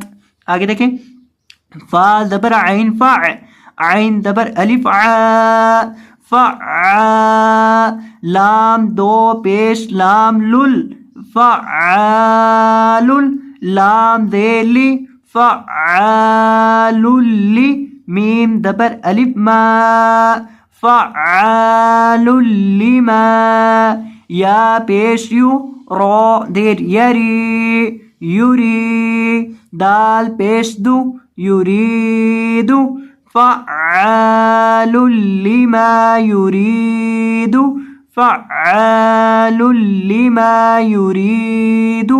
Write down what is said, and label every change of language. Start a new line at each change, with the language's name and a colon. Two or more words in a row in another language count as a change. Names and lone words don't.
Urdu: آگے دیکھیں، فا زبر عین فا، عین زبر الف آ، فا. لام دو پیش لام لُل، فعالُل، لام زیر لی فعال لی میم زبر الف ما
Arabic: فعال لما
Urdu: یا پیش یو را دیر یری یوری دال پیش دو
Arabic: یریدو فعال لما یریدو فعال لما یریدو.